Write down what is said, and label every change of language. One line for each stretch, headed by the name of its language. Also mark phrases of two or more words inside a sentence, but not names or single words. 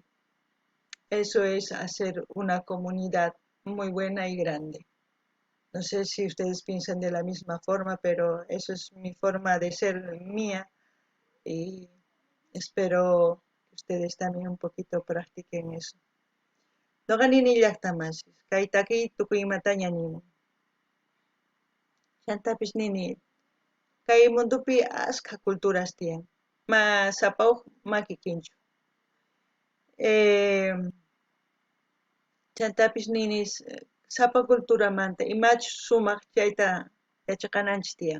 Spanish: Eso es hacer una comunidad muy buena y grande. No sé si ustedes piensan de la misma forma, pero eso es mi forma de ser mía y espero que ustedes también un poquito practiquen eso.
Quechua: No ganini llaqtamasis, kaytaki tukuymata ñañimun. Chantapis nini, kay mundupi asqa culturas tiyan. Ma sapauq makikinchu. Chantapis ninis sapa culturamanta imachus sumaq chayta yachaqananchis tiyan.